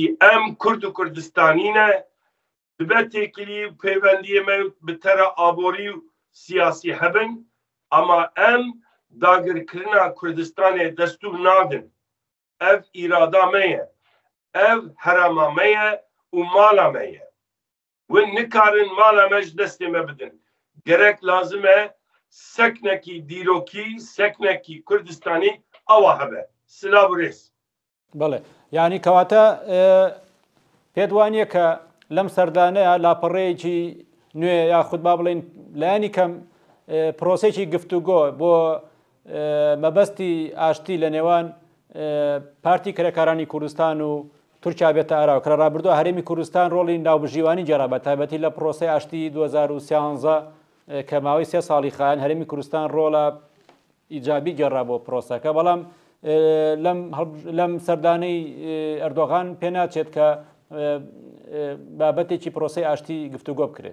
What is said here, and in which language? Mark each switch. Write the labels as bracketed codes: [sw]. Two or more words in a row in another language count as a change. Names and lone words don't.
[ku] em Kurd û Kurdistanî ne dibe têkilî û peywendiyê me bi tera aborî û siyasî hebin ama em dagirkirina Kurdistanê destûr nadin ev îrada me ye ev herema me ye û mala me ye win nikarin mala me ji destê me bidin gerek lazim e seknekî dîrokî seknekî Kurdistanî awa hebe silav rêz [ckb] بەڵێ یعنی کەواتە پێت وانییە کە لەم سەردانەیە لاپەڕەیەکی نوێ یاخود با بڵێن لایانی کەم پرۆسێکی گفتوگۆ بۆ مەبەستی ئاشتی لە نێوان پارتی کرێکارانی کوردستان و تورکیا بێتە ئاراوە کە ڕابردووە هەرێمی کوردستان ڕۆڵی ناوبژیوانی جێرا بە تایبەتی لە پرۆسی ئاشتی 2013 کە ماوەی 3 ساڵی خایەن هەرێمی کوردستان ڕۆڵە ئیجابی گەڕا بۆ پرۆسەکە بەڵام لەم سەردانەی ئەردۆغان پێ ناچێت کە بابەتێکی پرۆسی ئاشتی گفتوگۆ بکرێت.